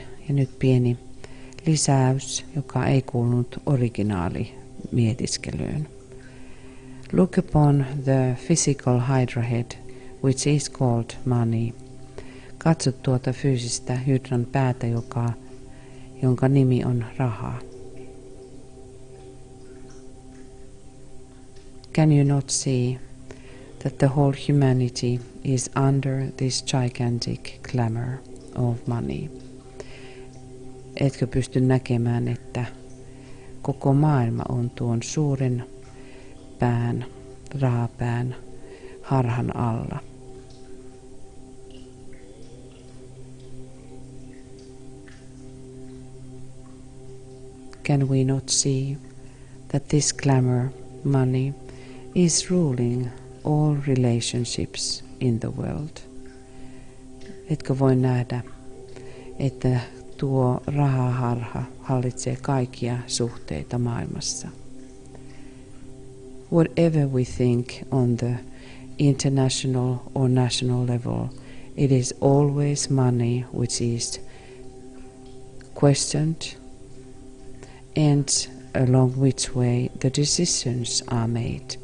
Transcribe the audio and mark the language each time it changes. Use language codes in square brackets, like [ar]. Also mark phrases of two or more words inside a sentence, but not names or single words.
[fi] Ja nyt pieni lisäys, joka ei kuulunut originaali mietiskelyyn. [en] Look upon the physical hydra head, which is called money. [fi] Katso tuota fyysistä hydran päätä, jonka nimi on raha. [en] Can you not see that the whole humanity is under this gigantic glamour of money? [fi] Etkö pysty näkemään, että koko maailma on tuon suuren pään, rahapään, harhan alla? [en] Can we not see that this glamour, money, is ruling all relationships in the world? [fi] Etkö voi nähdä, että tuo rahaharha hallitsee kaikkia suhteita maailmassa? [en] Whatever we think on the international or national level, it is always money which is questioned and along which way the decisions are made.